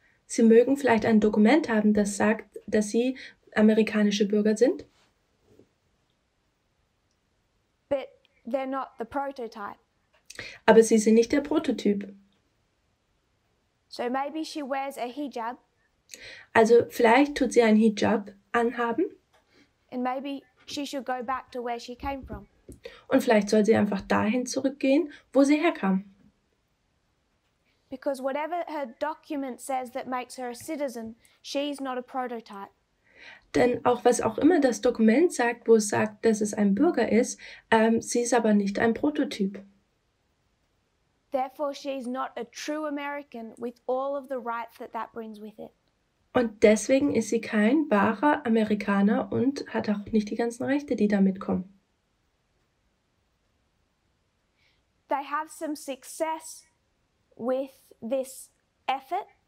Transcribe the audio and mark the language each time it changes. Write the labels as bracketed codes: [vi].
[de] Sie mögen vielleicht ein Dokument haben, das sagt, dass sie amerikanische Bürger sind. [en] But they're not the prototype. [de] Aber sie sind nicht der Prototyp. [en] So maybe she wears a hijab. [de] Also vielleicht tut sie einen Hijab anhaben. [en] And maybe she should go back to where she came from. [de] Und vielleicht soll sie einfach dahin zurückgehen, wo sie herkam. [en] Because whatever her document says that makes her a citizen, she's not a prototype. [de] Denn was auch immer das Dokument sagt, wo es sagt, dass es ein Bürger ist, sie ist aber nicht ein Prototyp. [en] Therefore, she's not a true American with all of the rights that brings with it. [de] Und deswegen ist sie kein wahrer Amerikaner und hat auch nicht die ganzen Rechte, die damit kommen. [en] They have some success with this effort.